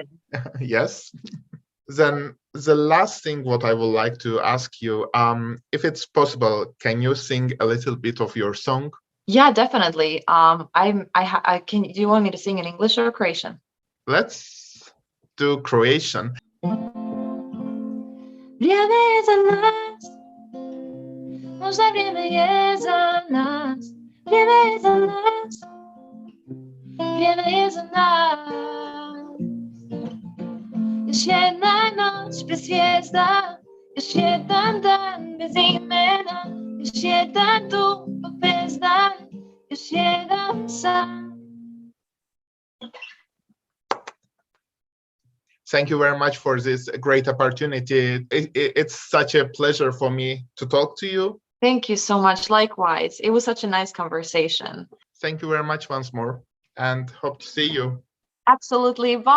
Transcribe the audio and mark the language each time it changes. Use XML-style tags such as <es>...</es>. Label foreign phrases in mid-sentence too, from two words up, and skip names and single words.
<en>Yes. Then the last thing what I would like to ask you, if it's possible, can you sing a little bit of your song? Yeah, definitely. I can. Do you want me to sing in English or Croatian? Let's do Croatian.</en> <hr>Vrijeme je za nas, možda vrijeme je za nas, vrijeme je za nas, vrijeme je za nas. Još jedna noć bez zvijezda, još jedan dan bez imena, još jedan dugo bez dan, još jedan san.</hr> <en>Thank you very much for this great opportunity. It's such a pleasure for me to talk to you. Thank you so much. Likewise. It was such a nice conversation. Thank you very much once more and hope to see you.</en>